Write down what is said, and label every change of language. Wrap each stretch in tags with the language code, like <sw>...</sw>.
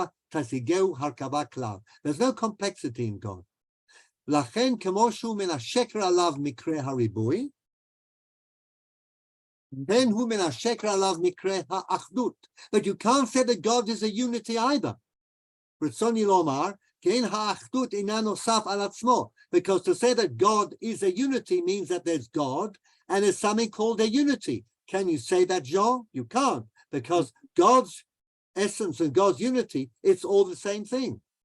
<en>There's no complexity in God.</en> <he>לכן כמו שהוא מן השקר עליו מקרה הריבוי, then הוא מן השקר עליו מקרה האחדות.</he> <en>But you can't say that God is a unity either.</en> <he>רצוני לומר, כי אין האחדות אינה נוסף על עצמו.</he> <en>Because to say that God is a unity means that there's God and there's something called a unity. Can you say that, Jean? You can't, because God's essence and God's unity, it's all the same thing.</en>